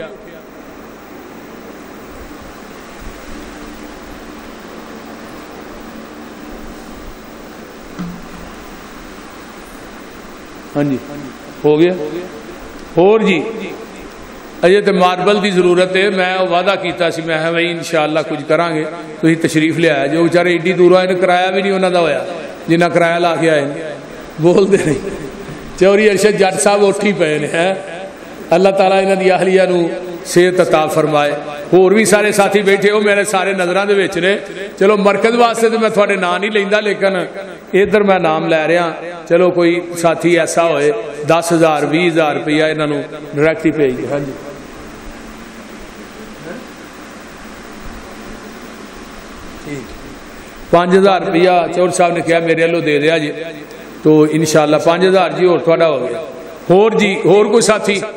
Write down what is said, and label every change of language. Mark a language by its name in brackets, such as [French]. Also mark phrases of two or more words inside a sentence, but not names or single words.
[Punjabi] ہاں جی ہو گیا اور جی اجے تو ماربل دی ضرورت ہے میں وعدہ کیتا سی میں بھائی انشاءاللہ کچھ کران گے تسی تشریف لے آیا جو بیچارے ایڈی دور آئے کرایہ بھی نہیں انہاں دا ہویا جنہ کرایہ لا کے آئے بول دے نہیں چوری ارشد جٹ صاحب اٹھی پے نے اللہ تعالیٰ انہاں دی اہلیہ نو صحت عطا فرمائے اور بھی سارے ساتھی بیٹھے ہو میرے سارے نظراں دے وچ نے چلو مرکز واسطے تو میں تھوڑے نام نہیں لیندا لیکن ادھر میں نام لے رہا چلو کوئی ساتھی ایسا ہوئے 10,000 20,000 روپیہ انہاں نو ڈائریکٹ ہی بھیج دے ہاں جی 5,000 روپیہ چور صاحب نے کہا میرے لو دے دیا جی تو انشاءاللہ 5,000 جی اور تھوڑا ہو گیا اور جی اور کوئی ساتھی